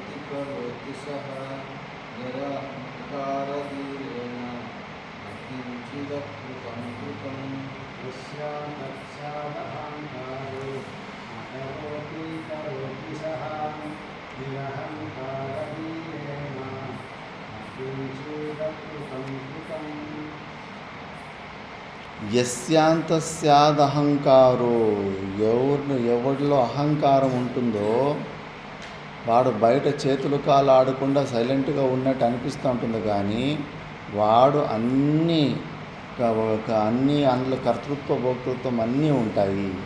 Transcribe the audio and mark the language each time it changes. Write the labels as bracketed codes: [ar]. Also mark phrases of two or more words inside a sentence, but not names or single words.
[sa] करोति सः निरहङ्कारधीरेण न किञ्चिदकृतं कृतम् यस्यान्तस्यादहङ्कारो न करोति सः निरहङ्कारधीरेण न किञ्चिदकृतं कृतम् [te] యస్యాంతస్యాదహంకారో, ఎవరిలో అహంకారం ఉంటుందో వాడు బయట చేతులు కాలు ఆడకుండా సైలెంట్గా ఉన్నట్టు అనిపిస్తూ ఉంటుంది, కానీ వాడు అన్నీ అందులో కర్తృత్వ భోక్తృత్వం అన్నీ ఉంటాయి.